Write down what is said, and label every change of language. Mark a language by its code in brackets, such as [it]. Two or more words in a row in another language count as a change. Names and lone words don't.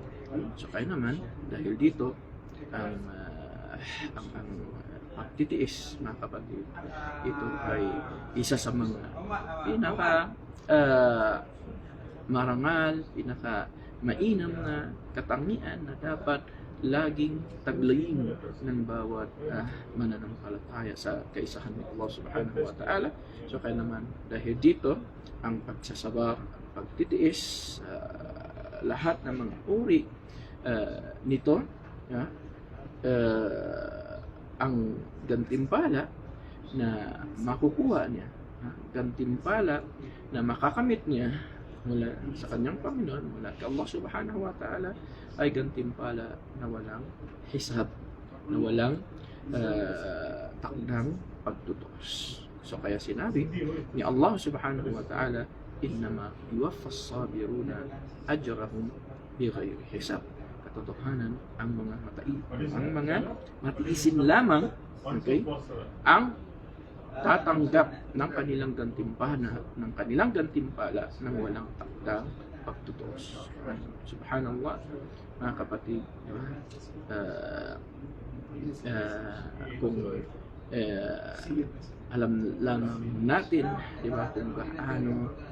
[tl] So kaya naman, dahil dito, ang pagtitiis, mga kapatid, ito ay isa sa mga pinaka marangal, pinaka mainam na katangian na dapat laging taglayin ng bawat mananampalataya sa kaisahan ng Allah [ar] سبحانه وتعالى. [tl] So kaya naman, dahil dito, ang pagsasabak, pagtitiis, lahat ng mga uri nito, ang gantimpala na makukuha niya, gantimpala na makakamit niya mula sa kanyang Panginoon, mula kay Allah [ar] سبحانه وتعالى, [tl] ay gantimpala na walang hisab, na walang takdang pagtutos. So kaya sinabi ni Allah [ar] سبحانه وتعالى, إنما يوفى الصابرون أجرهم بغير حساب. [tl] Katotohanan, ang mga matiisin lamang, okay, ang tatanggap ng kanilang gantimpala ng walang takdang pagtutos. Subhanallah, mga kapatid, kung alam lamang natin, di ba, kung gaano